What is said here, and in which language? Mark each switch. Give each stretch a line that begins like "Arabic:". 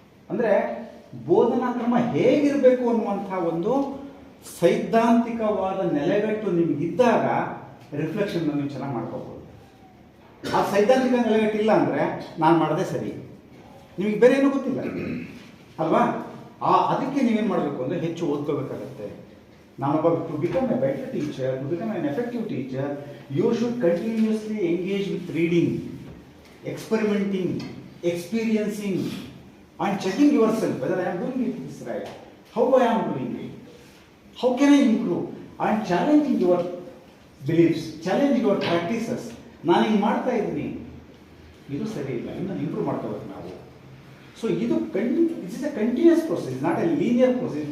Kannada: ಅಂದರೆ ಬೋಧನಾ ಕ್ರಮ ಹೇಗಿರಬೇಕು ಅನ್ನುವಂಥ ಒಂದು ಸೈದ್ಧಾಂತಿಕವಾದ ನೆಲೆಗಟ್ಟು ನಿಮಗಿದ್ದಾಗ ರಿಫ್ಲೆಕ್ಷನ್ ನೀವು ಚೆನ್ನಾಗಿ ಮಾಡ್ಕೋಬೋದು. ಆ ಸೈದ್ಧಾಂತಿಕ ನೆಲೆಗಟ್ಟಿಲ್ಲ ಅಂದರೆ ನಾನು ಮಾಡೋದೇ ಸರಿ, ನಿಮಗೆ ಬೇರೆ ಏನೂ ಗೊತ್ತಿಲ್ಲ ಅಲ್ವಾ? ಅದಕ್ಕೆ ನೀವೇನು ಮಾಡಬೇಕು ಅಂದರೆ ಹೆಚ್ಚು ಓದ್ಕೋಬೇಕಾಗತ್ತೆ.
English: ನಾನೊಬ್ಬ to become a better teacher, to become an effective teacher, you should continuously engage with reading, experimenting, experiencing, and checking yourself whether I am doing this right, how I am doing it, how can I improve, and challenging your beliefs, challenge your practices.
Kannada: ನಾನು ಹಿಂಗೆ ಮಾಡ್ತಾ ಇದ್ದೀನಿ, ಇದು ಸರಿ ಇಲ್ಲ, ಇನ್ನು improve ಮಾಡ್ಕೋಬೇಕು ನಾವು.
English: So ಇದು it's is a continuous process, not a linear process.